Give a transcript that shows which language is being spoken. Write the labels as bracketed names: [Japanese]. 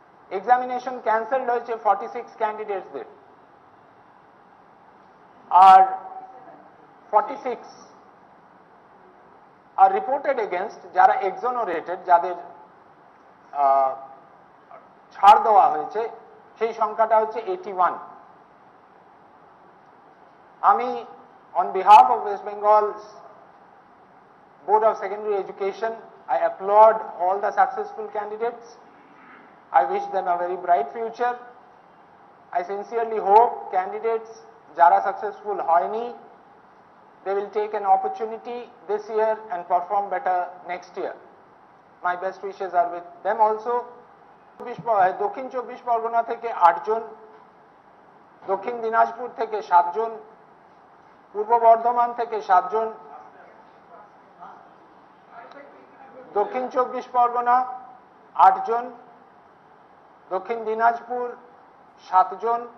[Bangla] Examination cancelled হয়েছে 46 ক্যান্ডিডেটসদের, আর 46 আর reported against যারা এক্সোনোরেটেড, যাদের ছাড় দেওয়া হয়েছে, সেই সংখ্যাটা হচ্ছে 81। আমি [English] on behalf of West Bengal's Board of Secondary Education, I applaud all the successful candidates. I wish them a very bright future. I sincerely hope candidates [Bangla] jara successful hoyni, [English] they will take an opportunity this year and perform better next year. My best wishes are with them also. [Bangla] দক্ষিণ 24 পরগনা থেকে 8 জন, দক্ষিণ দিনাজপুর থেকে 7 জন, পূর্ব বর্ধমান থেকে 7 জন, দক্ষিণ 24 পরগনা 8 জন, দক্ষিণ দিনাজপুর 7 জন,